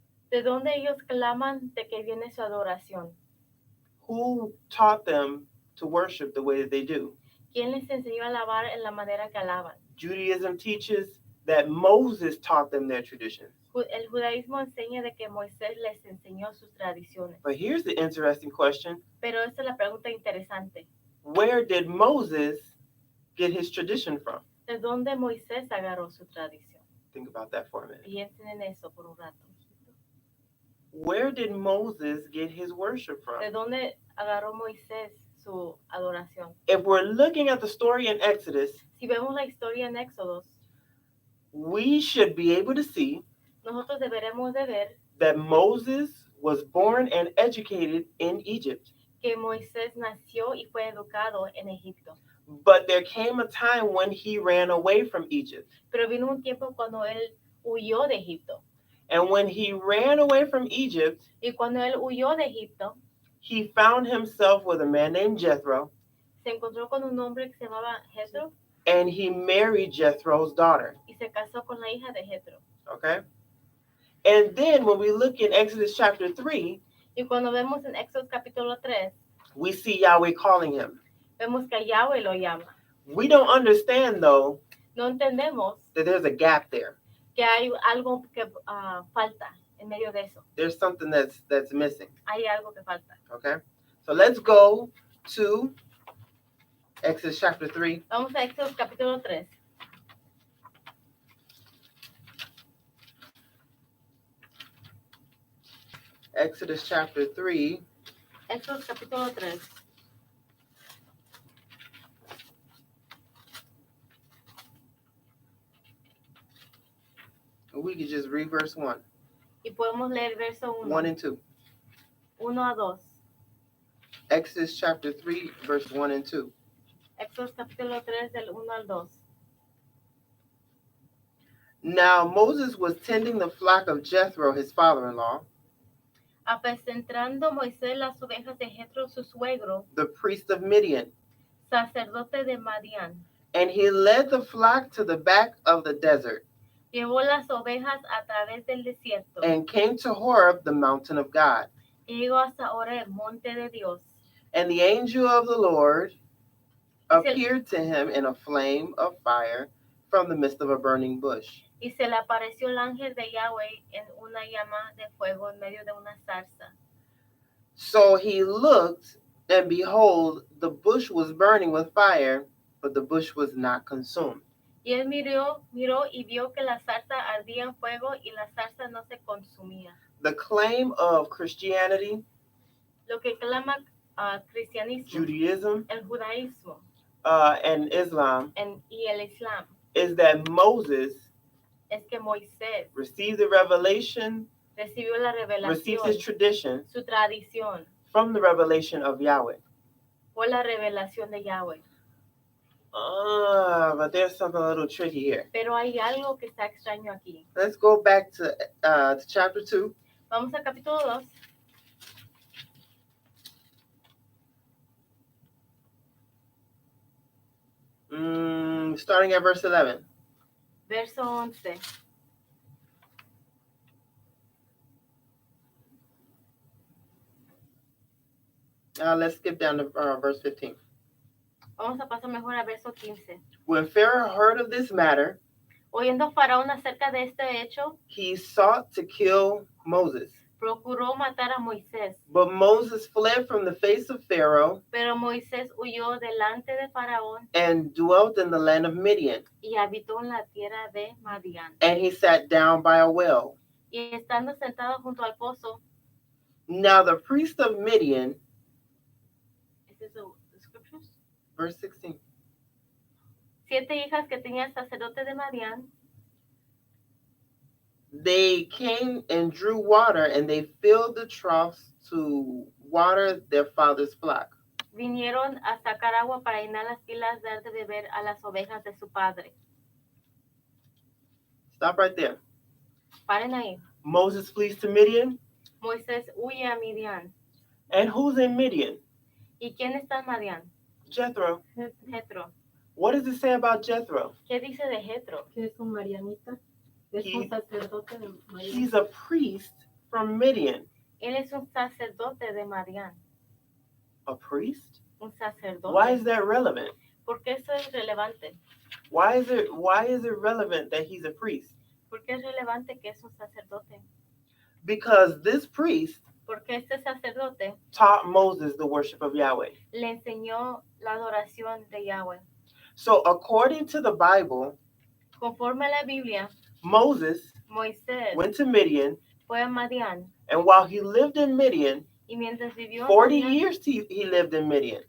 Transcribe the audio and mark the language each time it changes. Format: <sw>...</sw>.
<es>¿De dónde ellos claman de que viene su adoración?</es> <en>Who taught them to worship the way that they do?</en> <es>¿Quién les enseñó a alabar en la manera que alaban?</es> <en>Judaism teaches that Moses taught them their traditions.</en> <es>El judaísmo enseña de que Moisés les enseñó sus tradiciones.</es> <en>But here's the interesting question.</en> <es>Pero esta es la pregunta interesante.</es> <en>Where did Moses get his tradition from?</en> <es>¿De dónde Moisés agarró su tradición?</es> <en>Think about that for a minute.</en> <es>Piensen en eso por un rato.</es> <en>Where did Moses get his worship</en> <es>¿De</es> <en>from?</en> <es>dónde agarró Moisés su adoración?</es> <en>If we're looking at the story in Exodus,</en> <es>Si vemos la historia en Éxodos,</es> <en>we should be able to see</en> <es>nosotros deberemos de ver</es> <en>that Moses was born and educated in Egypt.</en> <es>que Moisés nació y fue educado en Egipto.</es> <en>But there came a time when he ran away from Egypt.</en> <es>Pero vino un tiempo cuando él huyó de Egipto.</es> <en>And when he ran away from Egypt,</en> <es>Y cuando él huyó de Egipto,</es> <en>he found himself with a man named Jethro,</en> <es>se encontró con un hombre que se llamaba Jethro</es> <en>and he married Jethro's daughter.</en> <es>y se casó con la hija de Jethro.</es> <en>Okay? And then when we look in Exodus chapter 3,</en> <es>Y cuando vemos en Éxodo capítulo 3,</es> <en>we see Yahweh calling him.</en> <es>vemos que Yahweh lo llama.</es> <en>We don't understand, though,</en> <es>No entendemos</es> <en>that there's a gap there.</en> <es>que hay algo que falta en medio de eso.</es> <en>There's something that's missing.</en> <es>Hay algo que falta.</es> <en>Okay? So let's go to Exodus chapter 3.</en> <es>Vamos a Éxodo capítulo 3.</es> <en>Exodus chapter 3.</en> <es>Éxodo capítulo 3.</es> <en>We could just read verse 1.</en> <es>Y podemos leer verso 1 1.</es> <en>and 2.</en> <es>1 a 2.</es> <en>Exodus chapter 3, verse 1 and 2.</en> <es>Éxodo capítulo 3 del 1 al 2.</es> <en>Now Moses was tending the flock of Jethro, his father-in-law,</en> <es>Apacentrando Moisés las ovejas de Jethro, su suegro,</es> <en>the priest of Midian.</en> <es>sacerdote de Madián.</es> <en>And he led the flock to the back of the desert</en> <es>Llevó las ovejas a través del desierto</es> <en>and came to Horeb, the mountain of God.</en> <es>y llegó hasta Horeb, monte de Dios.</es> <en>And the angel of the Lord appeared to him in a flame of fire from the midst of a burning bush.</en> <es>Y se le apareció el ángel de Yahweh en una llama de fuego en medio de una zarza.</es> <en>So he looked, and behold, the bush was burning with fire, but the bush was not consumed.</en> <es>Y él miró y vio que la zarza ardía en fuego y la zarza no se consumía.</es> <en>The claim of Christianity,</en> <es>Lo que clama cristianismo,</es> <en>Judaism,</en> <es>el judaísmo</es> <en>and Islam</en> <es>y el islam</es> <en>is that Moses</en> <es>es que Moisés</es> <en>received the revelation,</en> <es>recibió la</es> <en>received his</en> <es>revelación,</es> <en>tradition</en> <es>su tradición,</es> <en>from the revelation of Yahweh.</en> <es>fue la revelación de Yahweh.</es> <en>But there's something a little tricky here.</en> <es>Pero hay algo que está extraño aquí.</es> <en>Let's go back to chapter 2.</en> <es>Vamos al capítulo</es> <en>2. Starting at verse 11.</en> <es>Verso 11.</es> <en>Let's skip down to verse 15.</en> <es>Vamos a pasar mejor a verso 15.</es> <en>When Pharaoh heard of this matter,</en> <es>Oyendo Faraón acerca de este hecho,</es> <en>he sought to kill Moses.</en> <es>procuró matar a Moisés.</es> <en>But Moses fled from the face of Pharaoh</en> <es>Pero Moisés huyó delante de Faraón</es> <en>and dwelt in the land of Midian.</en> <es>y habitó en la tierra de Madián.</es> <en>And he sat down by a well.</en> <es>Y estando sentado junto al pozo,</es> <en>Now the priest of Midian,</en> <es>¿es eso</es> <en>the scriptures? verse 16.</en> <es>7 hijas que tenía el sacerdote de Madián,</es> <en>They came and drew water, and they filled the troughs to water their father's flock.</en> <es>vinieron a sacar agua para llenar las pilas dar de beber a las ovejas de su padre.</es> <en>Stop right there.</en> <es>Paren ahí.</es> <en>Moses flees to Midian.</en> <es>Moisés huye a Midian.</es> <en>And who's in Midian?</en> <es>¿Y quién está en Madián?</es> <en>Jethro.</en> <es>Jethro.</es> <en>What does it say about Jethro?</en> <es>¿Qué dice de Jethro? Que es un marianita, es</es> <en>He-</en> <es>un sacerdote de María.</es> <en>He's a priest from Midian.</en> <es>Él es un sacerdote de Madián.</es> <en>A priest?</en> <es>Un sacerdote.</es> <en>Why is that relevant?</en> <es>¿Por qué eso es relevante?</es> <en>Why is it relevant that he's a priest?</en> <es>¿Por qué es relevante que es un sacerdote?</es> <en>Because this priest</en> <es>Porque este sacerdote</es> <en>taught Moses the worship of Yahweh.</en> <es>le enseñó la adoración de Yahweh.</es> <en>So according to the Bible,</en> <es>Conforme a la Biblia,</es> <en>Moses</en> <es>Moisés</es> <en>went to Midian,</en> <es>fue a Madián</es> <en>and while he lived in Midian,</en> <es>y mientras vivió en</es> <en>40</en> <es>Madián,</es> <en>years he lived in Midian.</en>